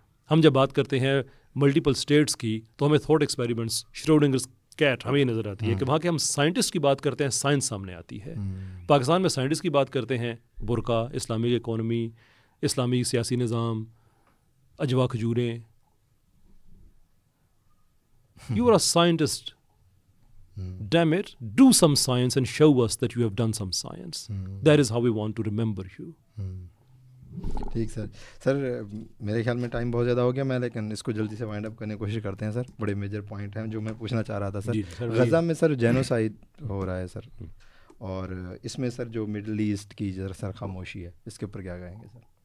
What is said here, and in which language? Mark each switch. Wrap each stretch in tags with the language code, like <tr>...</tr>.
<ur>ہم جب بات کرتے ہیں ملٹیپل اسٹیٹس کی, تو ہمیں تھاٹ ایکسپیریمنٹس, شروڈنگرز کیٹ ہمیں یہ نظر آتی ہے کہ وہاں کے ہم سائنٹسٹ کی بات کرتے ہیں, سائنس سامنے آتی ہے. پاکستان میں سائنٹسٹ کی بات کرتے ہیں, برقع, اسلامی اکانومی, اسلامی سیاسی نظام, اجوا کھجوریں.</ur> <en>You are a scientist. Damn it, do some science and show us that you have done some science. That is how we want to remember you.</en> <ur>ٹھیک سر میرے خیال میں ٹائم بہت زیادہ ہو گیا, میں لیکن اس کو جلدی سے وائنڈ اپ کرنے کی کوشش کرتے ہیں سر. بڑے میجر پوائنٹ ہیں جو میں پوچھنا چاہ رہا تھا سر. غزہ میں سر جینوسائڈ ہو رہا ہے سر, اور اس میں سر جو مڈل ایسٹ کی سر خاموشی ہے اس کے اوپر کیا کہیں گے سر؟</ur>